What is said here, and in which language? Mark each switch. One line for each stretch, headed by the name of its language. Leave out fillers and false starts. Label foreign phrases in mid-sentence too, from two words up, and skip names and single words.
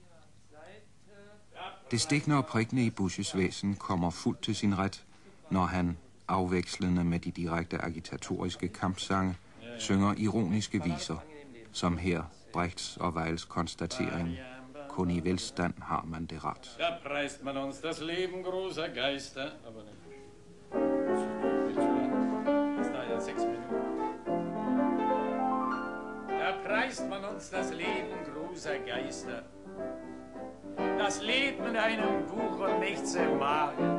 Danish: Det stikkende og prikkende i Busches væsen kommer fuldt til sin ret, når han, afvekslende med de direkte agitatoriske kampsange, synger ironiske viser, som her Brechts og Weils konstatering: kun i velstand har man det ret.
German: Da preist man uns das Leben großer Geister, aber nicht. Das dauert ja 6 Minuten. Da preist man uns das Leben großer Geister. Das Leben in einem Buch und nichts im Magen.